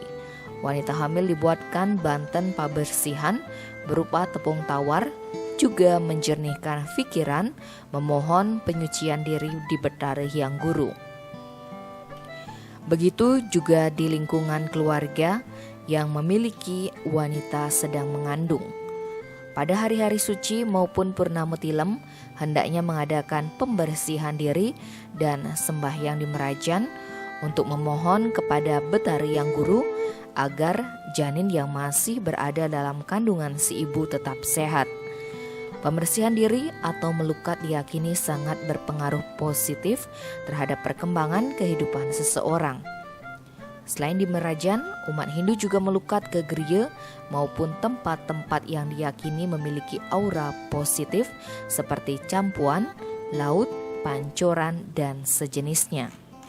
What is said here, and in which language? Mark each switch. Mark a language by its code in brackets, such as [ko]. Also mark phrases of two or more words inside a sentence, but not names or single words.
[id] Wanita hamil dibuatkan banten pabersihan berupa tepung tawar, juga menjernihkan pikiran, memohon penyucian diri di Betara Hyang Guru. Begitu juga di lingkungan keluarga yang memiliki wanita sedang mengandung. Pada hari-hari suci maupun purnama tilem, hendaknya mengadakan pembersihan diri dan sembahyang di Merajan untuk memohon kepada Betara Hyang Guru agar janin yang masih berada dalam kandungan si ibu tetap sehat. Pembersihan diri atau melukat diyakini sangat berpengaruh positif terhadap perkembangan kehidupan seseorang. Selain di Merajan, umat Hindu juga melukat ke gereja maupun tempat-tempat yang diyakini memiliki aura positif seperti campuan, laut, pancoran, dan sejenisnya.